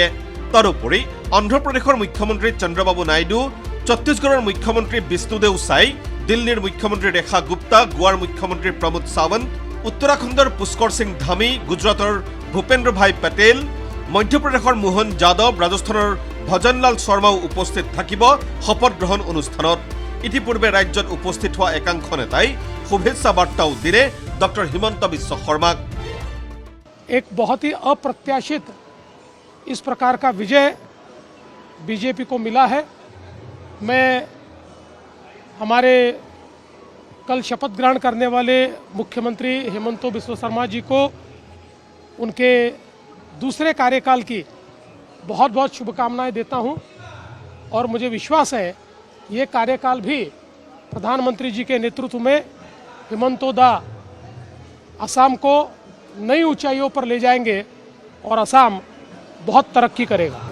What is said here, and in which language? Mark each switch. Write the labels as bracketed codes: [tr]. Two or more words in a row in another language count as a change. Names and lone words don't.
[as] তাৰোপৰি অন্ধ্ৰপ্ৰদেশৰ মুখ্যমন্ত্ৰী চন্দ্ৰবাবু নাইডু, ছত্তীশগড়ৰ মুখ্যমন্ত্ৰী বিষ্ণুদেও চাই, দিল্লীৰ মুখ্যমন্ত্ৰী ৰেখা গুপ্তা, গোৱাৰ মুখ্যমন্ত্ৰী প্ৰমোদ সাৱন্ত, উত্তৰাখণ্ডৰ পুষ্কৰ সিং ধামী, গুজৰাটৰ ভূপেন্দ্ৰ ভাই পেটেল, মধ্যপ্ৰদেশৰ মোহন যাদৱ, ৰাজস্থানৰ ভজনলাল শৰ্মাও উপস্থিত থাকিব শপত গ্ৰহণ অনুষ্ঠানত। ইতিপূৰ্বে ৰাজ্যত উপস্থিত হোৱা একাংশ নেতাই শুভেচ্ছা বাৰ্তাও দিলে ডক্টৰ হিমন্ত বিশ্ব শৰ্মাক। [hi] एक बहुत ही अप्रत्याशित इस प्रकार का विजय बीजेपी को मिला है। मैं हमारे कल शपथ ग्रहण करने वाले मुख्यमंत्री हेमंत बिस्वा शर्मा जी को उनके दूसरे कार्यकाल की बहुत बहुत शुभकामनाएं देता हूं और मुझे विश्वास है ये कार्यकाल भी प्रधानमंत्री जी के नेतृत्व में हिमंतोदा असम को नई ऊंचाइयों पर ले जाएंगे और असम बहुत तरक्की करेगा।